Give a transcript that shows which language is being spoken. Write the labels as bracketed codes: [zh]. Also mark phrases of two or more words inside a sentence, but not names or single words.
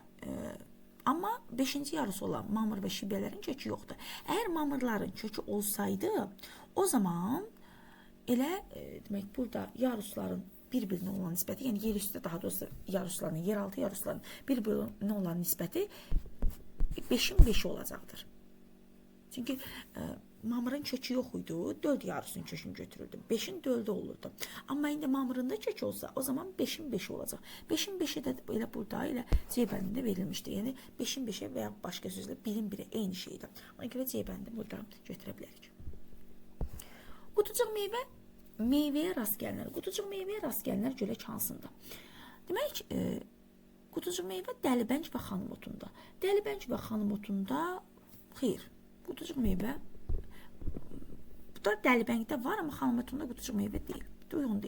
[az] Amma 5-ci yarısı olan mamır və şibyələrin kökü yoxdur. Əgər mamırların kökü olsaydı, o zaman elə demək burada yarusların bir-birinə olan nisbəti, yəni yerüstü daha doğrusu yarusların, yeraltı yarusların bir-birinə olan nisbəti 5-in 5-i olacaqdır. Çünki mamırın kökü yox idi, 4 yarusun kökünü götürürdü. 5-in 4-ü olurdu. Amma indi mamırında kök olsa, o zaman 5-in 5-i olacaq. 5-in 5-i də elə burada ilə C bəndində verilmişdir. Yəni 5-in 5-i və ya başqa sözlə 1-in 1-i eyni şeydir. Ona görə C bəndini burada götürə bilərik. Qutucuq meyvəyə rast gəlinər. Qutucuq meyvəyə rast gəlinər görək hansında. Demək, qutucuq meyvə dəlibəng və xanım otunda. Dəlibəng və xanım otunda xeyr. Qutucuq meyvə burada dəlibəngdə var, amma xanım otunda qutucuq meyvə deyil.